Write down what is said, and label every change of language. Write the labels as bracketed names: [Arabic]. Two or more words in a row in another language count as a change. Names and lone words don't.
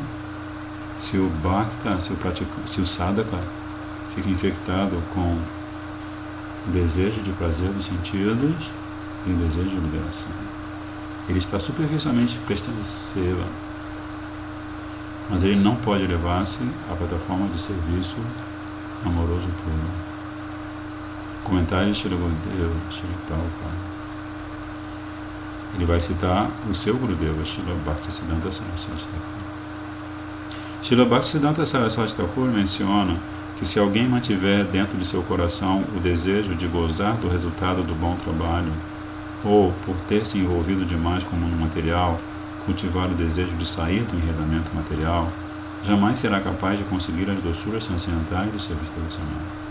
[Portuguese] Se o bhakta, se o sadhaka fica infectado com o desejo de prazer dos sentidos e o desejo de liberação, ele está superficialmente prestando seva, mas ele não pode levar-se à plataforma de serviço amoroso puro. Comentário de Srila Gurudeva, Srila Prabhupada. Ele vai citar o seu Gurudeva, Srila Bhaktisiddhanta Saraswati Thakur. Srila Bhaktisiddhanta Saraswati Thakur menciona que se alguém mantiver dentro de seu coração o desejo de gozar do resultado do bom trabalho, ou, por ter se envolvido demais com o mundo material, cultivar o desejo de sair do enredamento material, jamais será capaz de conseguir as doçuras transcendentais do serviço devocional.